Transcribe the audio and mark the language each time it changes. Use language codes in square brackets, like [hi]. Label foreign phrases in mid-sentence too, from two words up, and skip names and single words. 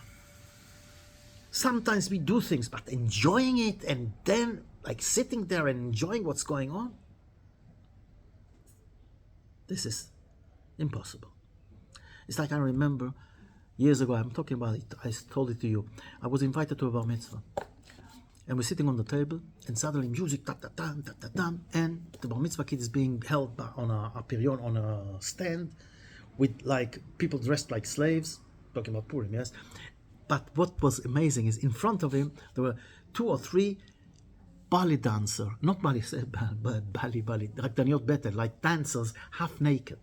[en] Sometimes we do things, but enjoying it and then like sitting there and enjoying what's going on, this is impossible. It's like I remember years ago, I'm talking about it, I told it to you. I was invited to a bar mitzvah. And we're sitting on the table, and suddenly music, ta-ta-tam, ta-ta-tam, and the bar mitzvah kid is being held on a pirion, on a stand, with like people dressed like slaves, talking about Purim, yes? But what was amazing is in front of him, there were 2 or 3 Bali dancers, not Bali, Rakdaniot better, like dancers, half naked.